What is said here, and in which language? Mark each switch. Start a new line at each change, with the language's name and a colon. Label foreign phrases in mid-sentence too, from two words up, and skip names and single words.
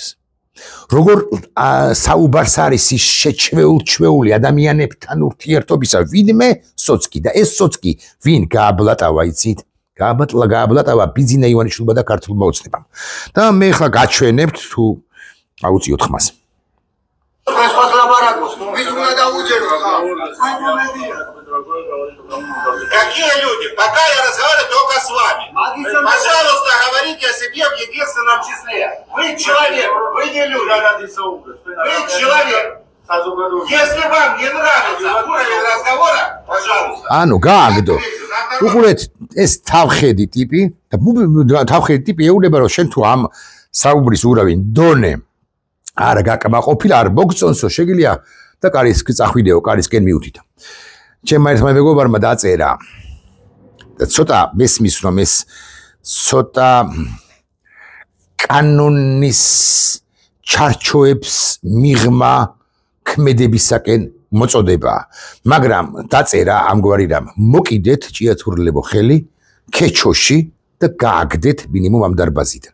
Georgian: როგორ საუბარს არის ის შეჩვეული ადამიანებთან ურთიერთობისა, ვინმე სოცკი და ეს სოცკი ვინ გააბლატავა იცით? გააბლატავა ბიძინა ივანიშვილმა და ქართულმა ოცნებამ. და მე ახლა გაჩვენებთ თუ აუწიოთ ხმას.
Russian: Какие люди? Пока я разговариваю только с вами. Пожалуйста, говорите о себе в единственном числе. Вы человек, вы не люди. Вы человек. Если вам не нравится уровень разговора, пожалуйста.
Georgian: ანუ გააგდო. უყურეთ ეს თავხედი ტიპი და თავხედი ტიპი ეუბნება რომ შენ თუ ამ საუბრის ურავინ დონე არ გაკმაყოფილ არ მოგწონსო შეგიძლია და კარის წახვიდეო კარისკენ მიუთითო. ჩემმა ერთმა მეგობარმა დაწერა და ცოტა მესმის რომ ეს ცოტა კანონის ჩარჩოებს მიღმა ქმედებისაკენ მოწოდება, მაგრამ დაწერა ამგვარი რამ მოკიდეთ ჭიათურლებო ხელი ქეჩოში და გააგდეთ მინიმუმ ამ დარბაზიდან.